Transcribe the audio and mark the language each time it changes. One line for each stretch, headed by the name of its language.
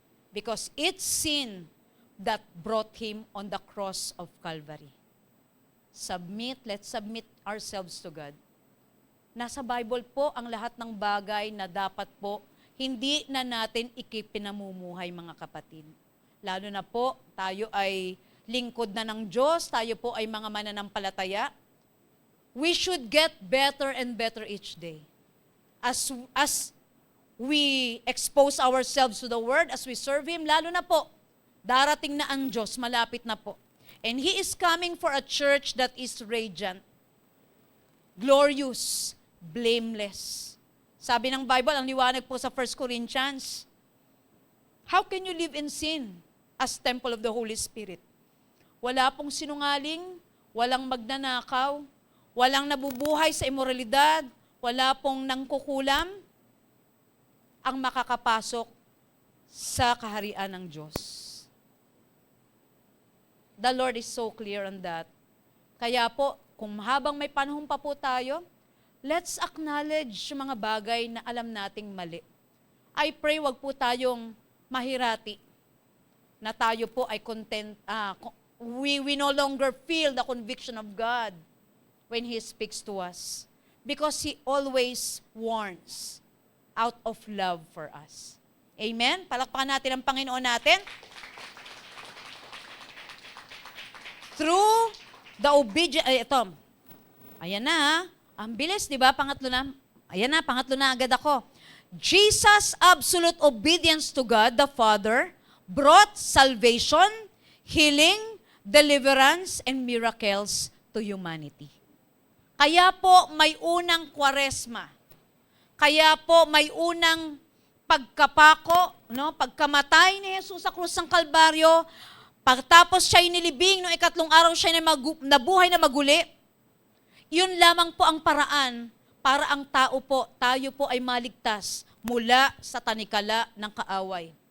English: Because it's sin that brought Him on the cross of Calvary. Let's submit ourselves to God.
Filipino: Nasa Bible po ang lahat ng bagay na dapat po hindi na natin ikipinamumuhay, mga kapatid. Lalo na po, tayo ay lingkod na ng Diyos, tayo po ay mga mananampalataya.
English: We should get better and better each day. As we expose ourselves to the Word, as we serve Him,
Filipino: lalo na po, darating na ang Diyos, malapit na po.
English: And He is coming for a church that is radiant, glorious, blameless,
Filipino: Sabi ng Bible, ang liwanag po sa
English: 1 Corinthians, how can you live in sin as temple of the Holy Spirit?
Filipino: Wala pong sinungaling, walang magnanakaw, walang nabubuhay sa imoralidad, wala pong nangkukulam ang makakapasok sa kaharian ng Diyos.
English: The Lord is so clear on that.
Filipino: Kaya po, kung habang may panahon pa po tayo,
English: let's acknowledge
Filipino: yung mga bagay na alam nating mali.
English: I pray
Filipino: wag po tayong mahirati na tayo po ay
English: content, we no longer feel the conviction of God when He speaks to us. Because He always warns out of love for us. Amen?
Filipino: Palakpakan natin ang Panginoon natin. Through the obedience, ito, ayan na, ang bilis, di ba? Pangatlo na, ayan na, pangatlo na agad ako.
English: Jesus' absolute obedience to God, the Father, brought salvation, healing, deliverance, and miracles to humanity.
Filipino: Kaya po may unang Kwaresma. Kaya po may unang pagkapako, pagkamatay ni Jesus sa krus ng Kalbaryo, pagtapos siya inilibing, noong ikatlong araw siya nabuhay na maguli. Yun lamang po ang paraan para ang tayo po ay maligtas mula sa tanikala ng kaaway.